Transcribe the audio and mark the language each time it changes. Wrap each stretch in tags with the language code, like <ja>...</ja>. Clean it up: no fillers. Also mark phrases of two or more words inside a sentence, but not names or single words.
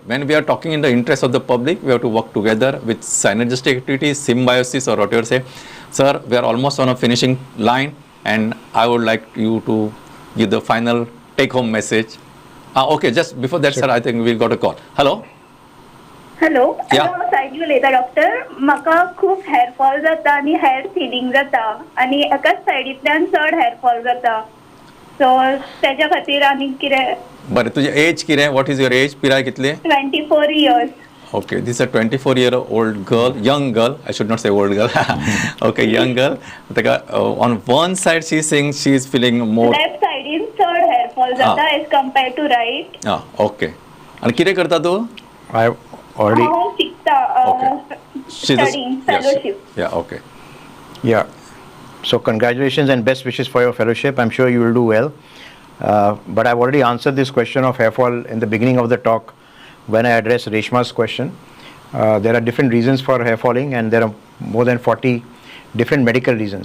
<en>When we are talking in the interest of the public, we have to work together with synergistic activities, symbiosis, or whatever say. Sir, we are almost on a finishing line, and I would like you to give the final take-home message. Okay, just before that, sir, I think we got a call. Hello? Hello. Yeah.</en> <kok>I'm सायकल उलयता डॉक्टर. म्हाका खूप</kok> <en>hair fall</en> <kok>जाता आणि</kok> <en>hair thinning</en> <kok>जाता आणि एकाच सायडींतल्यान चड</kok> <en>hair fall</en> <kok>जाता. सो त्याच्या खातीर आनी कितें? बरें, तुजें एज कितें?</kok> <en>What is your age?</en> <kok>पिराय कितली?</kok> <en>24 years. Okay, this is a 24-year-old girl, young girl. I should not say old girl. Okay, young girl. On one side, she is saying she is feeling more. Left side in third hair fall जाता as compared to right. Okay. And</en> <kok>कितें करता तू?</kok> <en>I already.</en> <kok>हांव शिकता.</kok> <en>Okay. Studying fellowship. Yeah. Okay. Yeah. So congratulations and best wishes for your fellowship. I'm sure you will do well. But I've already answered this question of hair fall in the beginning of the talk when I addressed Reshma's question. There are different reasons for hair falling, and there are more than 40 different medical reasons.</en>